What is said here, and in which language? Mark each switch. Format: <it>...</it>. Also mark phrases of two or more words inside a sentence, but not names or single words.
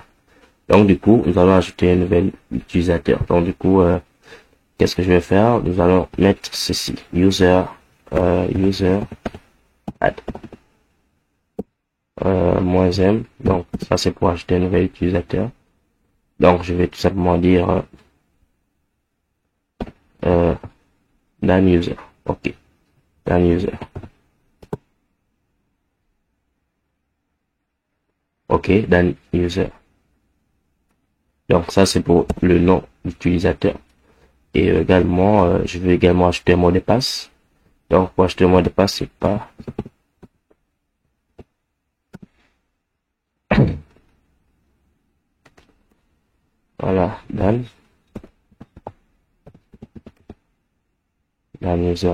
<fr>Donc, du coup, nous allons ajouter un nouvel utilisateur. Donc, du coup, qu'est-ce que je vais faire? Nous allons mettre ceci.</fr> <en>User add. -m.</en> <fr>Donc, ça, c'est pour ajouter un nouvel utilisateur. Donc, je vais tout simplement dire Dan user. Ok. Dan user. Ok, Dan user. Donc, ça, c'est pour le nom d'utilisateur. Et également, je vais également ajouter un mot de passe. Donc, pour acheter un mot de passe, c'est pas voilà, Dan user.</fr>